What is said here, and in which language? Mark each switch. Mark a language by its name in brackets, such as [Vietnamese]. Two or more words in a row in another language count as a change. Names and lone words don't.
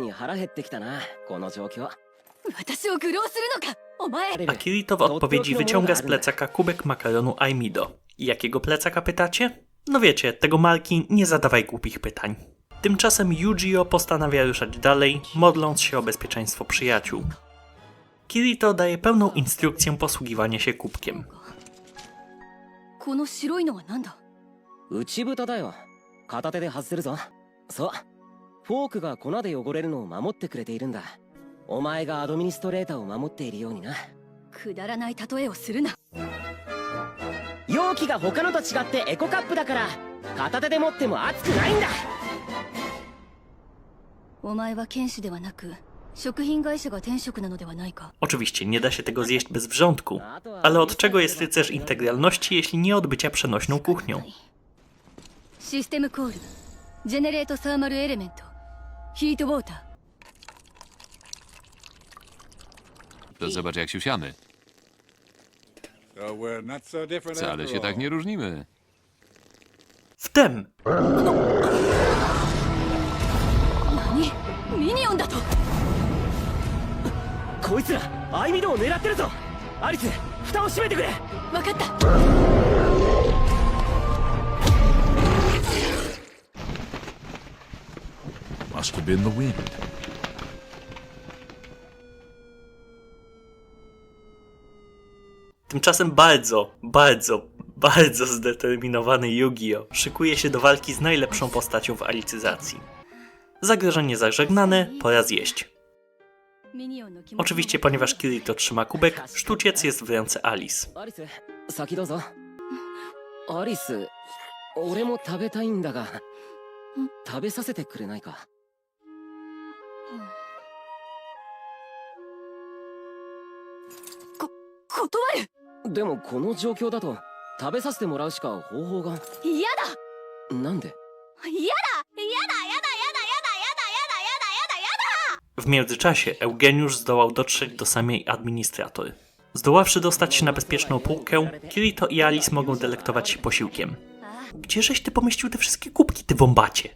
[Polish] A Kirito w odpowiedzi wyciąga z plecaka kubek makaronu Aimido. Jakiego plecaka pytacie? No wiecie, tego marki nie zadawaj głupich pytań. Tymczasem Yujio postanawia ruszać dalej, modląc się o bezpieczeństwo przyjaciół. Kirito daje pełną instrukcję posługiwania się kubkiem. [Japanese] 内蓋だよ。片手で外せるぞ。そう。フォークが粉で汚れるのを守ってくれているんだ。お前がアドミニストレーターを守っているようにな。くだらない例えをするな。容器が他のと違ってエコカップだから片手で持っても熱くないんだ。お前は剣士ではなく食品会社が転職なのではないか。 [Polish] Oczywiście nie da się tego zjeść bez wrzątku, ale od czego jest rycerz integralności, jeśli nie od bycia przenośną kuchnią? [English] system call, generate thermal element, heat water. [Polish] To zobacz, jak się siamy. Wcale się tak nie różnimy. Wtem! [Japanese] 何？ミニオンだと。こいつらアイミドを狙ってるぞ。アリス、蓋を閉めてくれ。わかった。 [English] Must have been the wind. [Polish] Tymczasem bardzo zdeterminowany Yu-Gi-Oh! Szykuje się do walki z najlepszą postacią w Alicyzacji. Zagrożenie zażegnane, pora zjeść. Oczywiście, ponieważ Kirito trzyma kubek, sztuciec jest w ręce Alice. [Japanese] アリス、先どうぞ。アリス、俺も食べたいんだが、食べさせてくれないか。断る。でもこの状況だと食べさせてもらうしか方法が。嫌だ。なんで？ [Polish] W międzyczasie Eugeniusz zdołał dotrzeć do samej administrator. Zdoławszy dostać się na bezpieczną półkę, Kirito i Alice mogą delektować się posiłkiem. Gdzieżeś ty pomieścił te wszystkie kubki, ty wąbacie?